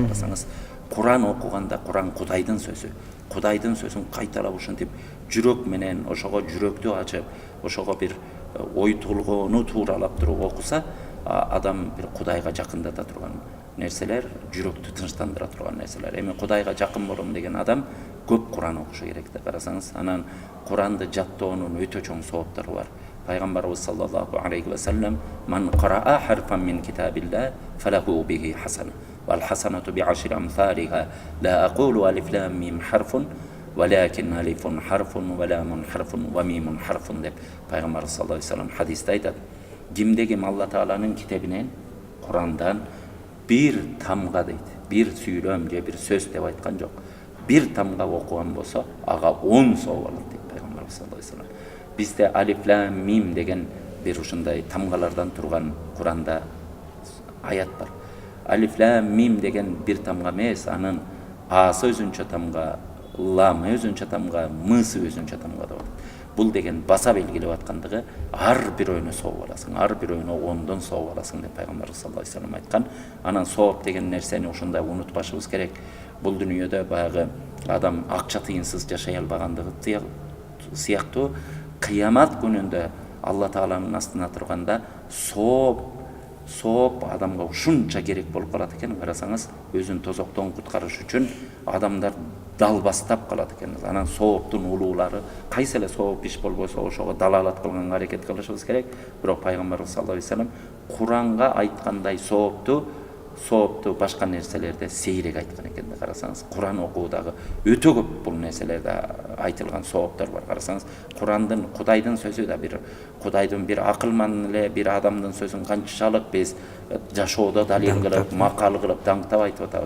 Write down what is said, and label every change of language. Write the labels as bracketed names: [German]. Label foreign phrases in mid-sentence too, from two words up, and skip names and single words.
[Kyrgyz] Карасаңыз, Куран окуганда Куран Кудайдын сөзү. Кудайдын сөзүн кайталап ушинтип жүрөк менен ошого жүрөктү ачып, ошого бир ой толгоону тууралап туруп окуса, адам бир Кудайга жакындата турган нерселер, жүрөктү тынчтандыра турган нерселер. Эми Кудайга жакын болом деген адам көп Куран окушу керек деп карасаңыз, анан Куранды жаттоонун өтө чоң сооптору бар. [Arabic] Пайгамбарыбыз صلى الله عليه وسلم من قرأ حرفا من كتاب الله فله به حسنة والحسنة بعشر أمثالها لا أقول ألف لام ميم حرف ولكن ألف حرف ولام حرف وميم حرف" [Kyrgyz] деп Пайгамбарыбыз [Arabic] صلى الله عليه وسلم [Kyrgyz] хадисте айтат. Кимде ким Алла Тааланын китебинен, Курандан bir тамга дейт, bir сүйлөм же bir сөз деп айткан жок. Bir тамга окуган болсо, ага 10 соо болот дейт Пайгамбарыбыз [Arabic] صلى الله عليه وسلم. [Kyrgyz] Бизде алиф лам мим деген bir ушундай тамгалардан турган Куранда аят бар. Алиф лам мим деген bir тамга эмес, анын асы өзүнчө тамга, ламы өзүнчө тамга, мысы өзүнчө тамга деп атат. Бул деген баса белгилеп аткандыгы ар бирөөнө сооп аласың, ар бирөөнө 10дон сооп аласың деп Пайгамбарыбыз [Arabic] صلى الله عليه وسلم [Kyrgyz] айткан. Анан сооп деген нерсени ушундай унутпашыбыз керек. Бул дүйнөдө баягы адам акча тыйынсыз жашай албагандыгы сыяктуу кыямат күнүндө Алла Тааланын астына турганда сооп адамга ушунча керек болуп калат экен. Карасаңыз, өзүн тозоктон куткарыш үчүн адамдар далбастап калат экен. Анан сооптун улуулары кайсы эле сооп иш болбосо ошого далалат кылганга аракет кылышыбыз керек. Бирок Пайгамбарыбыз [Arabic] صلى الله عليه وسلم [Kyrgyz] Куранга айткандай соопту башка нерселерде сейрек айткан экен. Карасаңыз, Куран окуудагы өтө көп бул нерселерде айтылган сооптор бар. Карасаңыз, Курандын Кудайдын сөзү да Кудайдын bir акылман эле bir адамдын сөзүн канчалык биз жашоодо далил кылып, макал кылып, даңктап айтып атабыз.